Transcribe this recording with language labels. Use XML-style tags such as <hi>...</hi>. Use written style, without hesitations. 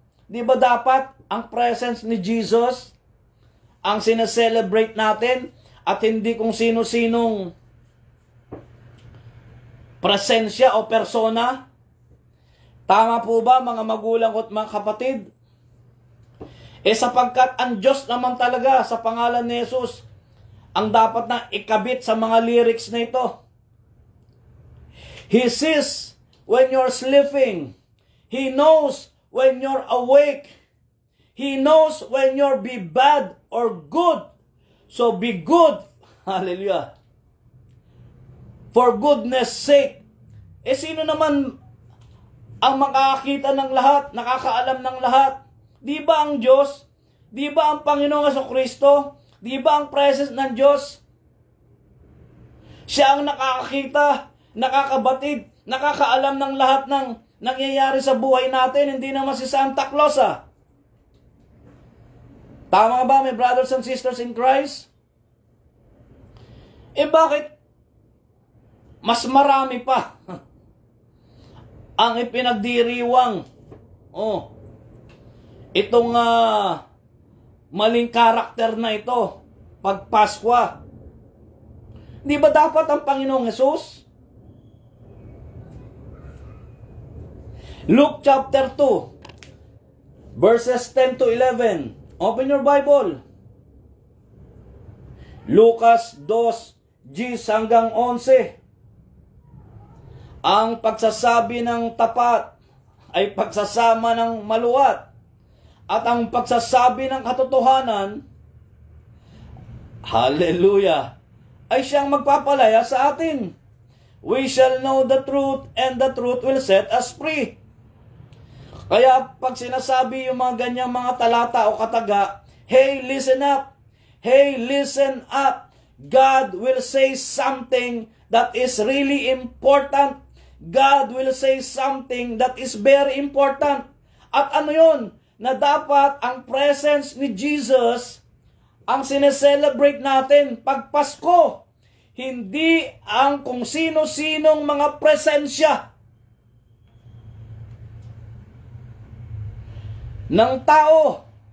<tl>Di ba dapat ang presence ni Jesus ang sineselebrate natin at hindi kung sino-sinong presensya o persona? Tama po ba mga magulang at mga kapatid? Sapagkat ang Diyos naman talaga sa pangalan ni Jesus ang dapat na ikabit sa mga lyrics na ito.</tl> <en>He sees when you're sleeping. He knows when you're awake. He knows when you're be bad or good. So be good. Hallelujah. For goodness sake.</en> <tl>Sino naman ang makakakita ng lahat, nakakaalam ng lahat? Di ba ang Diyos? Di ba ang Panginoong Jesucristo? Di ba ang presence ng Diyos? Siya ang nakakakita, nakakabatid, nakakaalam ng lahat ng nangyayari sa buhay natin. Hindi naman si Santa Claus. Tama ba,</tl> <en>my brothers and sisters in Christ?</en> <tl>Bakit mas marami pa ang ipinagdiriwang itong maling karakter na ito pag Paskwa? Di ba dapat ang Panginoong Hesus?</tl> <en>Luke chapter 2 verses 10 to 11. Open your Bible.</en> <tl>Lucas 2:10 hanggang 11. Ang pagsasabi ng tapat ay pagsasama ng maluwat, at ang pagsasabi ng katotohanan, hallelujah, ay siyang magpapalaya sa atin.</tl> <en>We shall know the truth, and the truth will set us free.</en> <tl>Kaya pag sinasabi yung mga ganyang mga talata o kataga,</tl> <en>hey, listen up. Hey, listen up. God will say something that is really important. God will say something that is very important.</en> <tl>At ano yun? Na dapat ang presence ni Jesus ang sineselebrate natin pag Pasko. Hindi ang kung sino-sinong mga presensya ng tao.</tl>